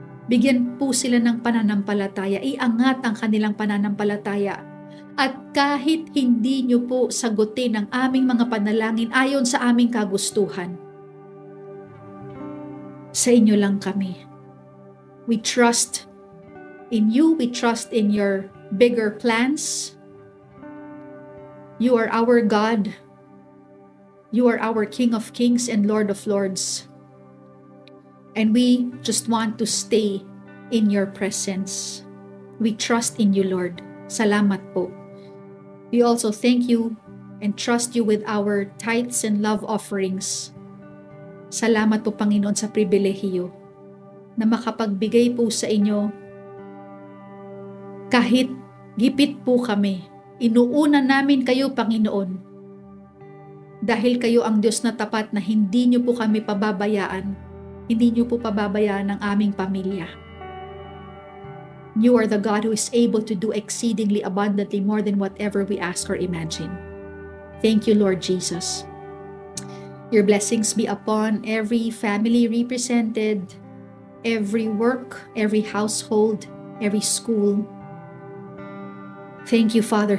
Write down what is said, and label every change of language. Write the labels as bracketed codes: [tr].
[tl] Bigyan po sila ng pananampalataya. Iangat ang kanilang pananampalataya. At kahit hindi nyo po sagutin ang aming mga panalangin ayon sa aming kagustuhan, sa inyo lang kami. [en] We trust in you. We trust in your bigger plans. You are our God. You are our King of Kings and Lord of Lords. And we just want to stay in your presence. We trust in you, Lord. [tl] Salamat po. [en] We also thank you and trust you with our tithes and love offerings. [tl] Salamat po, Panginoon, sa pribilehiyo na makapagbigay po sa inyo kahit gipit po kami. Inuuna namin kayo, Panginoon, dahil kayo ang Diyos na tapat na hindi niyo po kami pababayaan. Hindi niyo po pababayaan ang aming pamilya. [en] You are the God who is able to do exceedingly abundantly more than whatever we ask or imagine. Thank you, Lord Jesus. Your blessings be upon every family represented, every work, every household, every school. Thank you, Father.